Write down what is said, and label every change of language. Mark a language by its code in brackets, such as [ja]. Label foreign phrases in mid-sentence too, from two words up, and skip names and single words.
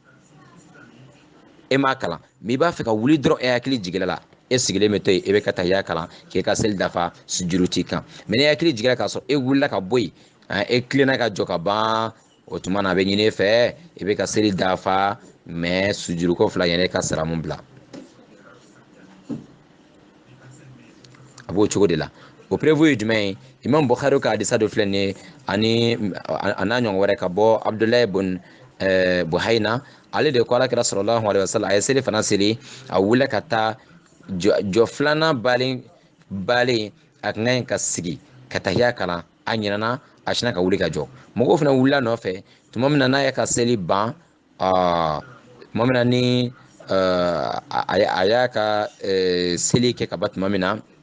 [bm] e m'a kalan mais i b'a fɛ ka wuli dɔrɔn e hakili jigila la e sigilen bɛ to yen e bɛ ka tahiya kalan k'e ka seli dafa sujuru t'i kan mais ni hakili jigila k'a sɔrɔ e wulila ka bɔ yen e tilenna ka jɔ ka ban o tuma na a bɛ ɲini e fɛ i bɛ ka seli dafa mais sujuruko fila yɛrɛ ka salamu bila a b'o cogo de la o prévu ye jumɛn ye imam bukhari ka hadisa dɔ filɛ nin ye ani a n'a ɲɔgɔn wɛrɛ ka bɔ abdulayi bun buhayna ale de ko alakira [ar] صلى الله عليه وسلم [bm] a ye seli fana seli a wulila ka taa jɔ filanan balen a kan ka sigi ka tahiya kalan a ɲinana a sinna ka wuli ka jɔ mɔgɔw fana wulila nɔfɛ tuma min na n'a ye ka seli ban tuma min na ni a y'a ka seli kɛ ka ban tuma min na